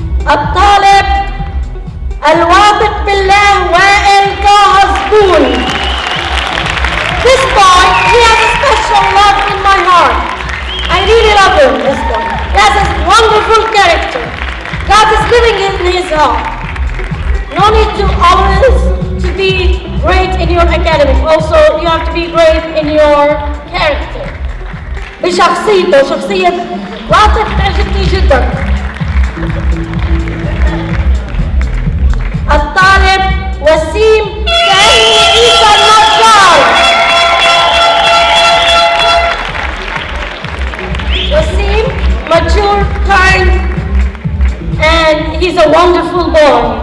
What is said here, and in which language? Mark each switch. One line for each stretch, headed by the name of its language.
Arabic: الطالب الواثق بالله وائل طه زبون.
English: This boy, he has a special love in my heart. I really love him, this boy. He has a wonderful character. God is living in his heart. No need to always to be great in your academic. Also, you have to be great in your character.
Arabic: بشخصيته، شخصية واثق تعجبني جدا. الطالب وسيم سامي عيسى النجار.
English: Wasim, mature, kind, and he's a wonderful boy.